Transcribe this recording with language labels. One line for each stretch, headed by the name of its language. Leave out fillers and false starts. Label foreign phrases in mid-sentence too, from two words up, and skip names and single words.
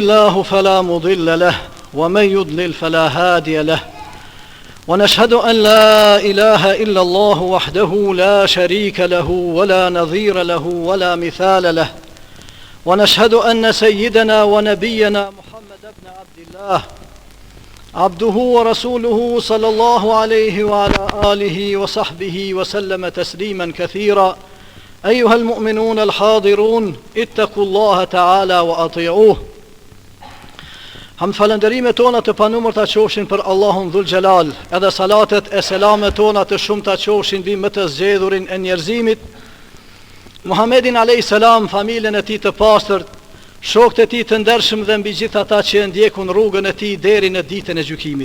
Arabic: الله فلا مضل له ومن يضلل فلا هادي له ونشهد أن لا إله إلا الله وحده لا شريك له ولا نظير له ولا مثال له ونشهد أن سيدنا ونبينا محمد بن عبد الله عبده ورسوله صلى الله عليه وعلى آله وصحبه وسلم تسليما كثيرا أيها المؤمنون الحاضرون اتقوا الله تعالى وأطيعوه.
Albanian: Ham falënderimet tona të panumërta qofshin për Allahun Dhul Gjelal, edhe salatet e selamet tona të shumta qofshin mbi më të zgjedhurin e njerëzimit, Muhammedin a.s., familjen e tij të pastërt, shokët e tij të ndershëm dhe mbi gjithë ata që e ndjekun rrugën e tij deri në ditën e gjykimit.